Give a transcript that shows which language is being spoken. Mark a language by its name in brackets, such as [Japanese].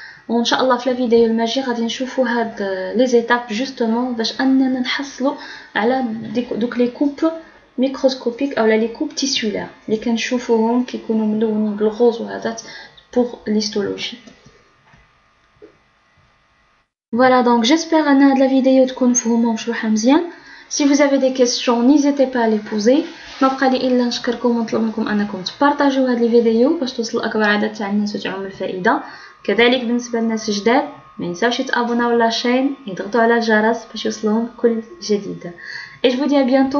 [Arabic] وان شاء الله في لا فيديو الماجي غادي نشوفوا هاد لي زيتاب جوستومون باش اننا نحصلوا على دوك لي كوب ميكروسكوبيك او لي كوب تيسولار اللي كنشوفوهم كيكونوا ملونين بالغوز وهذا [French] pour l'histologie. Voilà, donc j'espère que la vidéo [Arabic] تكون مفهومه ومشروحه مزيان. [French] Si vous avez des questions, n'hésitez pas à les poser. [Arabic] ما بقى لي الا نشكركم ونطلب منكم انكم تبارطاجيو هذه الفيديو باش توصل لاكبر عدد تاع الناس وتعم الفائده. كذلك بالنسبه للناس الجداد ما ينساوش يتابوناو لاشين، يضغطوا على الجرس باش يوصلهم كل جديد. [French] Et je vous dis à bientôt.